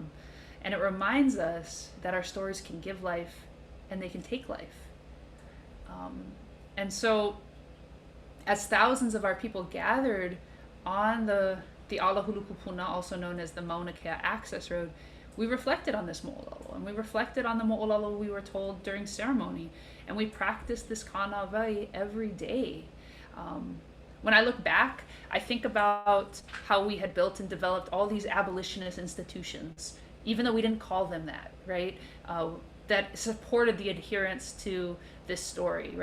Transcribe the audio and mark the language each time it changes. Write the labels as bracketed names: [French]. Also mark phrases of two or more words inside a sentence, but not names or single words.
[English] And it reminds us that our stories can give life and they can take life. And so as thousands of our people gathered on the Alahulukupuna, also known as the Maunakea access road, we reflected on this moʻolelo, and we reflected on the moʻolelo we were told during ceremony, and we practiced this kāna wai every day. When I look back, I think about how we had built and developed all these abolitionist institutions, even though we didn't call them that, right? That supported the adherence to this story, right?